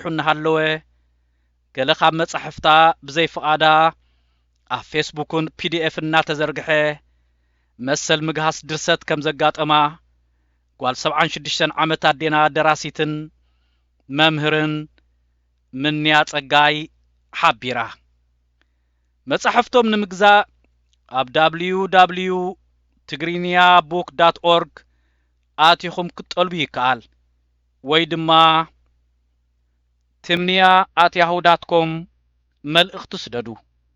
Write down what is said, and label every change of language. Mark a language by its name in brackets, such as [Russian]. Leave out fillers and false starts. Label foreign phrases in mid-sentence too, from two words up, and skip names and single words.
[Tigrinya] እናሃለወ ገለ ካብ መጻሕፍታ ብዘይፍቓዳ ኣብ ፌስቡክን ፒዲኤፍ እናተዘርግሐ መሰል ምግሃስ ድርሰት ከም ዘጋጠማ ጓል 76 ዓመት ኣዴና ደራሲትን መምህርን ምንያ ጸጋይ ሓቢራ መጻሕፍቶም ንምግዛእ ኣብ www.tigrinya.book.org ኣቲኹም ክትጠልቡ ይከኣል ወይ ድማ timnia@yahoo.com መልእኽቲ ስደዱ